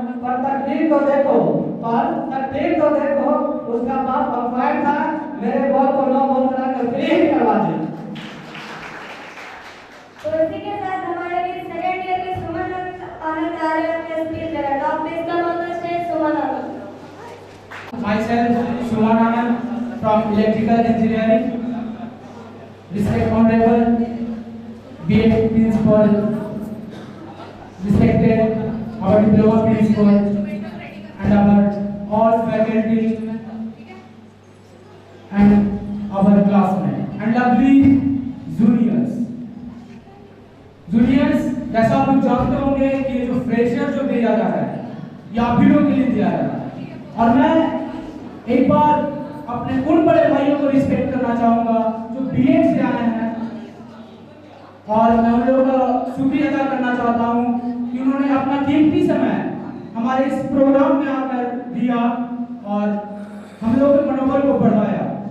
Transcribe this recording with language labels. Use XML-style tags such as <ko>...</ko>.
<hi>पर तकदीर तो देखो, पर तकदीर तो देखो, उसका बाप अंपायर था, मेरे बॉल को 9 बॉल बनाकर फ्री हिट करवा दी। तो इसी के साथ हमारे लिए सेकंड ईयर के सुमन आनंद आ रहे हैं अपने स्पीच देना। तो आप</hi> <en>Please come on the stage Suman Anand. Myself, Suman Anand from Electrical Engineering. Respect Honorable BA Principal, respected our Diploma Principal and our all faculty and our classmates and lovely juniors.</en> <hi>Juniors, जैसा आप लोग जानते होंगे कि ये जो fresher जो दिया जा रहा है ये आप ही लोगों के लिए दिया जा रहा है। और मैं एक बार अपने उन बड़े भाइयों को रिस्पेक्ट करना चाहूंगा जो बीएड से आए हैं, और मैं उन लोगों का शुक्रिया अदा करना चाहता हूं कि उन्होंने अपना कीमती समय हमारे इस प्रोग्राम में आकर दिया और हम लोगों के मनोबल को बढ़ाया।</hi>